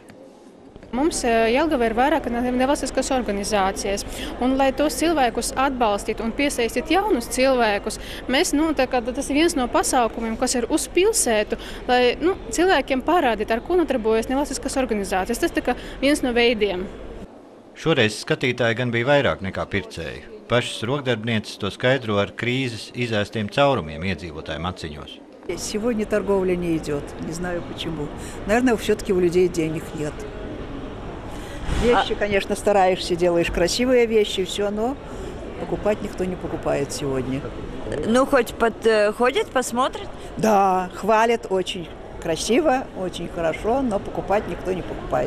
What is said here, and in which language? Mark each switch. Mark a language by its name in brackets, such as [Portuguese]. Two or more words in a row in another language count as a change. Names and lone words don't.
[Latvian] Mums Jelgava ir vairāk nevalstiskas organizācijas, un lai tos cilvēkus atbalstītu un piesaistītu jaunus cilvēkus, tas ir viens no pasākumiem, kas ir uz pilsētu, lai cilvēkiem parādītu, ar ko nodarbojas nevalstiskas organizācijas. Tas ir viens no veidiem. Šoreiz skatītāji gan bija vairāk nekā pircēju. Pašas rokdarbnieces to skaidro ar krīzes izēstiem caurumiem iedzīvotājiem aciņos. [Russian] Сегодня торговля не идет, не знаю почему. Наверное, все-таки у людей денег нет. Вещи, конечно, стараешься, делаешь красивые вещи, все, но покупать никто не покупает сегодня. Хоть ходят, посмотрят? Да, хвалят очень красиво, очень хорошо, но покупать никто не покупает.